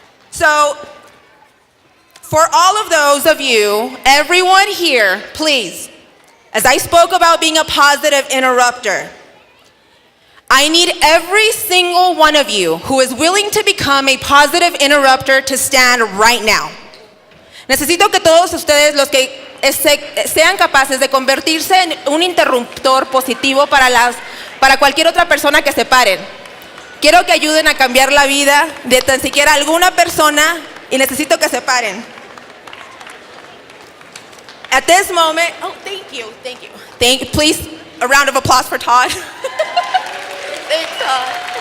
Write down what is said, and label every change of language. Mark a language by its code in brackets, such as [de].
[en] So, for all of those of you, everyone here, please, as I spoke about being a positive interrupter, I need every single one of you who is willing to become a positive interrupter to stand right now. [es] Necesito que todos ustedes, los que sean capaces de convertirse en un interruptor positivo para cualquier otra persona que se paren. Quiero que ayuden a cambiar la vida de tan siquiera alguna persona y necesito que se paren. [en] At this moment, oh, thank you. Please, a round of applause for Todd. Thanks, Todd.